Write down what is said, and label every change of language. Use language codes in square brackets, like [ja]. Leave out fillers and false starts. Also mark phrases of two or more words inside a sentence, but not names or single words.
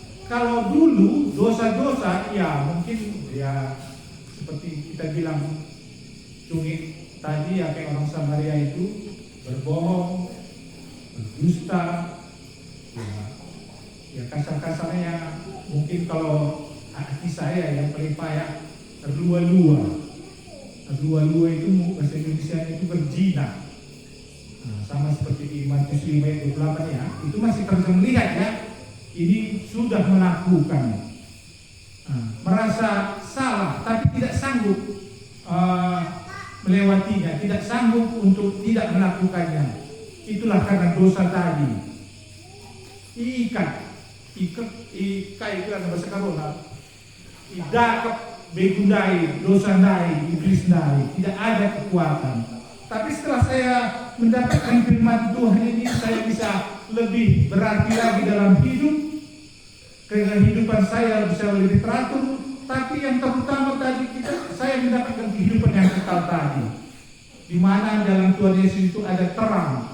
[id] kalau dulu dosa-dosa ya mungkin ya seperti kita bilang cungit tadi ya, kayak orang Samaria itu berbohong, berdusta, ya kasar-kasarnya mungkin kalau hati saya yang paling payah terlua-lua. Terlua-lua itu bahasa Indonesia itu berzina. Nah, sama seperti di Matius 5 ayat 28 ya, itu masih terus melihat ya, ini sudah melakukan, merasa salah tapi tidak sanggup melewatinya, tidak sanggup untuk tidak melakukannya. Itulah karena dosa tadi. Ikat itu kan bahasa Karona. [btx] Idakap begundai, dosa nai, iblis nai, [id] tidak ada kekuatan. Tapi setelah saya mendapatkan firman Tuhan ini, saya bisa lebih berarti lagi dalam hidup. Kehidupan saya bisa lebih teratur. Tapi yang terutama tadi saya mendapatkan kehidupan yang kekal tadi, di mana dalam Tuhan Yesus itu ada terang.